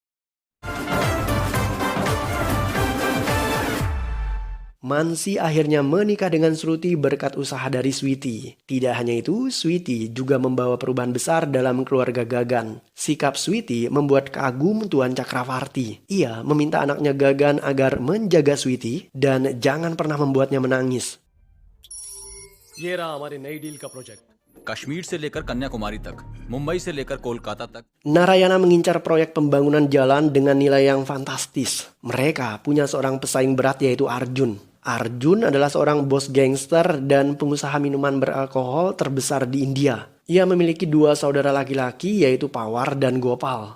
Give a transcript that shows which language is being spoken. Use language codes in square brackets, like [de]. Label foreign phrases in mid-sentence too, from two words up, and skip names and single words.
[id] Mansi akhirnya menikah dengan Shruti berkat usaha dari Sweety. Tidak hanya itu, Sweety juga membawa perubahan besar dalam keluarga Gagan. Sikap Sweety membuat kagum Tuan Chakravarti. Ia meminta anaknya Gagan agar menjaga Sweety dan jangan pernah membuatnya menangis. [hi] ये रहा हमारी नई डील का प्रोजेक्ट। कश्मीर से लेकर कन्याकुमारी तक, मुंबई से लेकर कोलकाता तक। [id] Narayana mengincar proyek pembangunan jalan dengan nilai yang fantastis. Mereka punya seorang pesaing berat yaitu Arjun. Arjun adalah seorang bos gangster dan pengusaha minuman beralkohol terbesar di India. Ia memiliki 2 saudara laki-laki yaitu Pawar dan Gopal.